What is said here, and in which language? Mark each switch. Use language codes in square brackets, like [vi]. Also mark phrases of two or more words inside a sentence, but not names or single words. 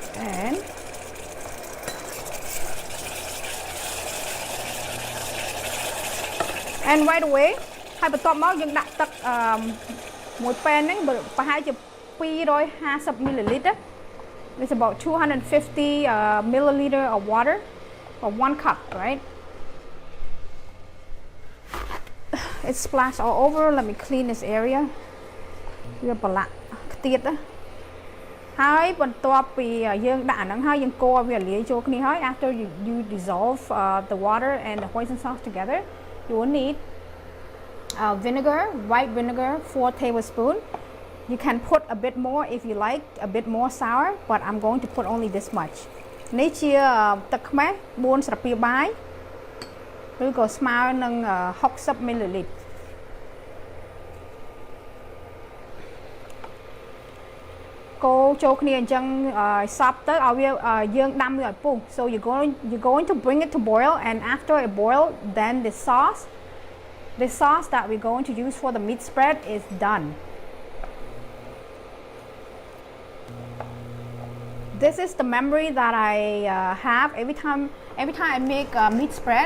[km] pan. [en] And right away [km] ហើយបន្ទាប់មកយើងដាក់ទឹកមួយ pan ហ្នឹងប្រហែលជា250 milliliter. [en] It's about 250 milliliter of water or 1 cup, right? It's splashed all over. Let me clean this area. [km] វាប្រឡាក់ខ្ទៀតណាហើយបន្ទាប់ពីយើងដាក់អាហ្នឹងហើយយើងកូរឲ្យវាលាយចូលគ្នាហើយ [en] after you dissolve the water and the hoisin sauce together, you will need vinegar, white vinegar, 4 tablespoons. You can put a bit more if you like, a bit more sour, but I'm going to put only this much. [km] នេះជាទឹកខ្មេះ4ស្លាបព្រាបាយឬក៏ស្មើនឹង60 ml. កូរចូលគ្នាអញ្ចឹងសប់ទៅឲ្យវាយើងដាំវាឲ្យពុះ [en] so you're going to bring it to boil, and after it boil, then the sauce that we're going to use for the meat spread is done. This is the memory that I have every time I make meat spread.